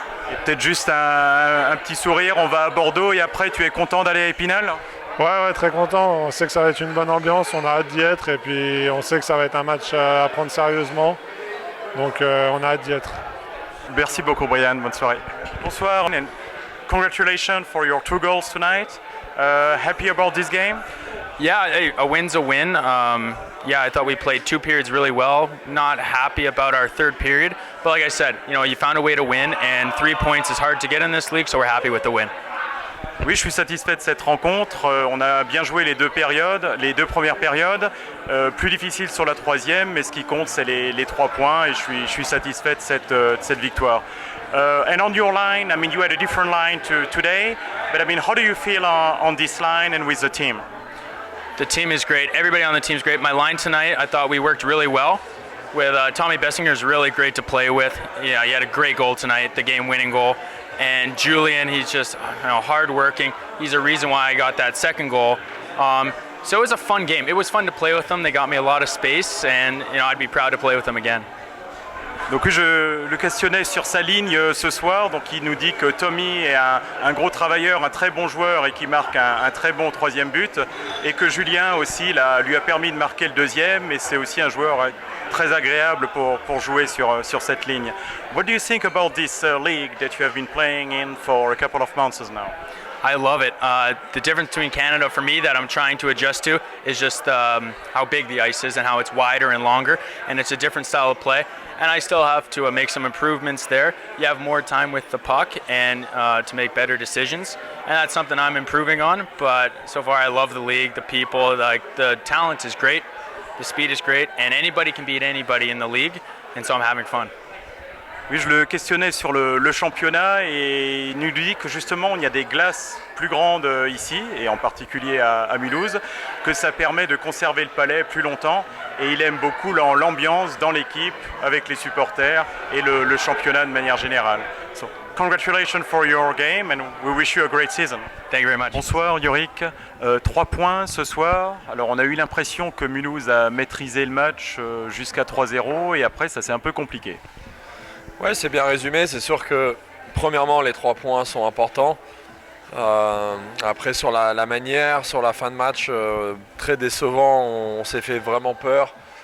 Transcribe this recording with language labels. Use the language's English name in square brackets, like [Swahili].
[French] Et peut-être juste un petit sourire, on va à Bordeaux et après tu es content d'aller à Épinal? Ouais, très content, on sait que ça va être une bonne ambiance, on a hâte d'y être et puis on sait que ça va être un match à prendre sérieusement, donc on a hâte d'y être. Merci beaucoup Brian, bonne soirée. [English] Bonsoir and congratulations for your 2 goals tonight. Happy about this game? Yeah, hey, a win's a win. I thought we played 2 periods really well. Not happy about our 3rd period, but like I said, you found a way to win, and 3 points is hard to get in this league, so we're happy with the win. [French] Oui, je suis satisfait de cette rencontre. On a bien joué les 2 périodes, les 2 premières périodes. Plus difficile sur la 3e, mais ce qui compte, c'est les 3 points, et je suis satisfait de cette victoire. [English] And on your line, I mean, you had a different line today, but I mean, how do you feel on this line and with the team? The team is great. Everybody on the team is great. My line tonight, I thought we worked really well. With Tommy Bessinger is really great to play with. Yeah, he had a great goal tonight, the game-winning goal. And Julian, he's just hard-working. He's a reason why I got that 2nd goal. So it was a fun game. It was fun to play with them. They got me a lot of space, and I'd be proud to play with them again. [French] Donc je le questionnais sur sa ligne ce soir, donc il nous dit que Tommy est un gros travailleur, un très bon joueur et qui marque un très bon troisième but, et que Julien aussi lui a permis de marquer le deuxième, et c'est aussi un joueur très agréable pour jouer sur cette ligne. [English] What do you think about this league that you have been playing in for a couple of months now? I love it. The difference between Canada for me that I'm trying to adjust to is just how big the ice is and how it's wider and longer, and it's a different style of play. And I still have to make some improvements there. You have more time with the puck and to make better decisions, and that's something I'm improving on. But so far, I love the league, the people, the talent is great, the speed is great, and anybody can beat anybody in the league, and so I'm having fun. [French] Oui, je le questionnais sur le championnat et il nous dit que justement il y a des glaces plus grandes ici et en particulier à Mulhouse, que ça permet de conserver le palais plus longtemps et il aime beaucoup l'ambiance dans l'équipe avec les supporters et le championnat de manière générale. [English] So, congratulations for your game and we wish you a great season. Thank you very much. [French] Bonsoir Yorick, 3 points ce soir. Alors on a eu l'impression que Mulhouse a maîtrisé le match jusqu'à 3-0 et après ça s'est un peu compliqué. Ouais, c'est bien résumé. C'est sûr que premièrement les 3 points sont importants. Après sur la manière, sur la fin de match, très décevant, on s'est fait vraiment peur.